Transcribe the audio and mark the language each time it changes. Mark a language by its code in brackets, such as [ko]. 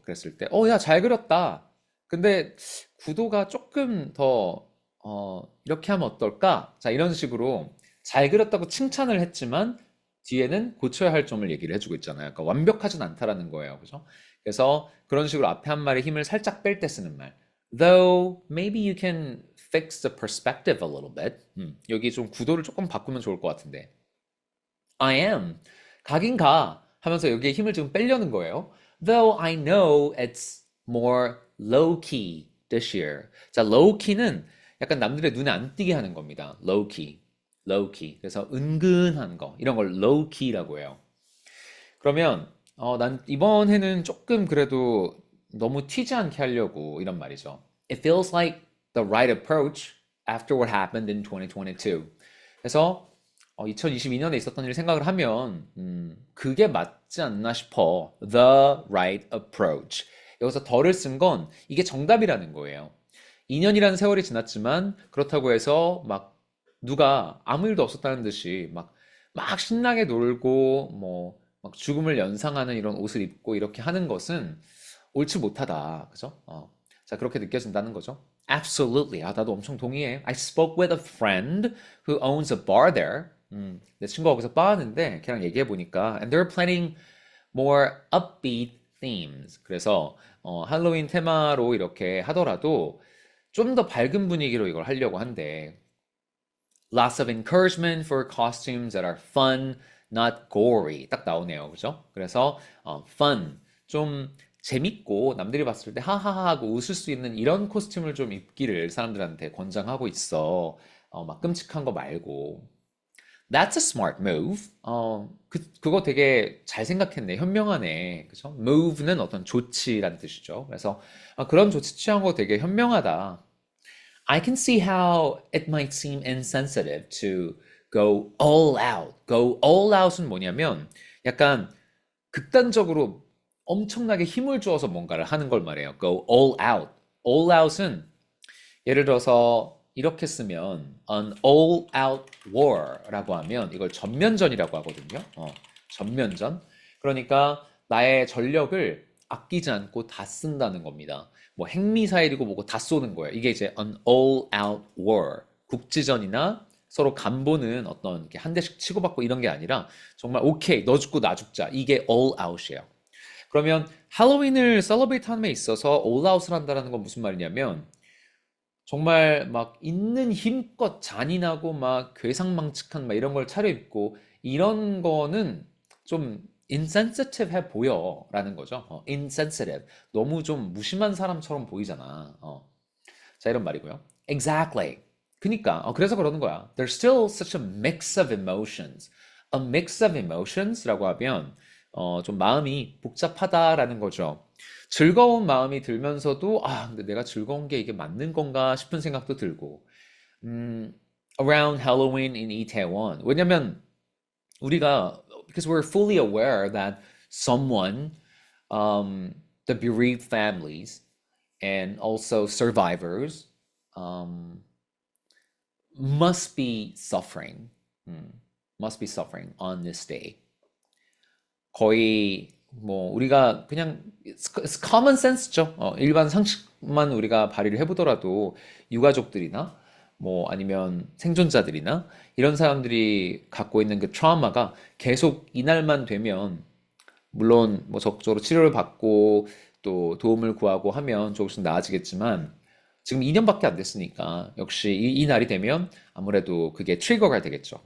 [ko] 그랬을 때 야, 잘 그렸다. 근데 구도가 조금 더 이렇게 하면 어떨까? 자, 이런 식으로 잘 그렸다고 칭찬을 했지만 뒤에는 고쳐야 할 점을 얘기를 해주고 있잖아요. 그러니까 완벽하진 않다라는 거예요. 그죠? 그래서 그런 식으로 앞에 한 말에 힘을 살짝 뺄 때 쓰는 말. [en] Though maybe you can fix the perspective a little bit. [ko] 여기 좀 구도를 조금 바꾸면 좋을 것 같은데. [en] I am. [ko] 가긴 가 하면서 여기에 힘을 지금 빼려는 거예요. [en] Though I know it's more low key this year. [ko] 자, low key는 약간 남들의 눈에 안 띄게 하는 겁니다. low key. low key. 그래서 은근한 거. 이런 걸 low key라고 해요. 그러면 난 이번 해는 조금 그래도 너무 튀지 않게 하려고 이런 말이죠. [en] It feels like the right approach after what happened in 2022. [ko] 그래서 2022년에 있었던 일 생각을 하면 그게 맞지 않나 싶어. [en] The right approach. [ko] 여기서 더를 쓴 건 이게 정답이라는 거예요. 2년이라는 세월이 지났지만 그렇다고 해서 막 누가 아무 일도 없었다는 듯이 막 신나게 놀고 뭐 막 죽음을 연상하는 이런 옷을 입고 이렇게 하는 것은 옳지 못하다. 그죠? 자, 그렇게 느껴진다는 거죠. Absolutely. 아, 나도 엄청 동의해. [en] I spoke with a friend who owns a bar there. [ko] 내 친구가 거기서 바 하는데 걔랑 얘기해 보니까 [en] and they're planning more upbeat themes. [ko] 그래서 할로윈 테마로 이렇게 하더라도 좀 더 밝은 분위기로 이걸 하려고 한대. [en] Lots of encouragement for costumes that are fun, not gory. [ko] 딱 나오네요. 그죠? 그래서 fun, 좀 재밌고 남들이 봤을 때 하하하 하고 웃을 수 있는 이런 코스튬을 좀 입기를 사람들한테 권장하고 있어. 막 끔찍한 거 말고. [en] That's a smart move. [ko] 그거 되게 잘 생각했네. 현명하네. 그죠? move는 어떤 조치란 뜻이죠. 그래서 그런 조치 취한 거 되게 현명하다. [en] I can see how it might seem insensitive to go all out. [ko] go all out은 뭐냐면 약간 극단적으로 엄청나게 힘을 주어서 뭔가를 하는 걸 말해요. [en] go all out. [ko] all out은 예를 들어서 이렇게 쓰면 an all out war라고 하면 이걸 전면전이라고 하거든요. 전면전. 그러니까 나의 전력을 아끼지 않고 다 쓴다는 겁니다. 뭐 핵미사일이고 뭐고 다 쏘는 거예요. 이게 이제 an all out war. 국지전이나 서로 간보는 어떤 이렇게 한 대씩 치고받고 이런 게 아니라 정말 오케이 너 죽고 나 죽자. 이게 all out이에요. 그러면 할로윈을 셀러브레이트 하는 데 있어서 all out을 한다는 건 무슨 말이냐면 정말 막 있는 힘껏 잔인하고 막 괴상망측한 막 이런 걸 차려입고 이런 거는 좀 insensitive 해 보여라는 거죠. [en] insensitive. [ko] 너무 좀 무심한 사람처럼 보이잖아. 자, 이런 말이고요. Exactly. 그니까 그래서 그러는 거야. [en] There's still such a mix of emotions. [ko] A mix of emotions라고 하면 좀 마음이 복잡하다라는 거죠. 즐거운 마음이 들면서도 근데 내가 즐거운 게 이게 맞는 건가 싶은 생각도 들고 [en] around Halloween in Itaewon. [ko] 왜냐면 우리가 [en] because we're fully aware that someone the bereaved families and also survivors must be suffering must be suffering on this day. [ko] 거의 뭐 우리가 그냥 [en] it's common sense [ko] 죠. 일반 상식만 우리가 발휘를 해보더라도 유가족들이나 뭐 아니면 생존자들이나 이런 사람들이 갖고 있는 그 트라우마가 계속 이날만 되면 물론 뭐 적극적으로 치료를 받고 또 도움을 구하고 하면 조금씩 나아지겠지만 지금 2년밖에 안 됐으니까 역시 이 날이 되면 아무래도 그게 트리거가 되겠죠.